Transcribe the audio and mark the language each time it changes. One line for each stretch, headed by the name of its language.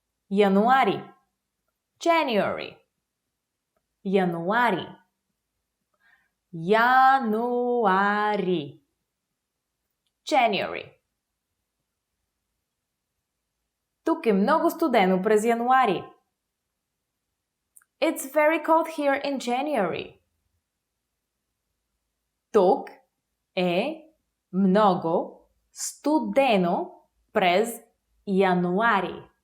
Bulgarian: Януари.
English: January.
Bulgarian: Януари. Януари.
English: January.
Bulgarian: Тук е много студено през януари.
English: It's very cold here in January.
Bulgarian: Тук е много студено през януари.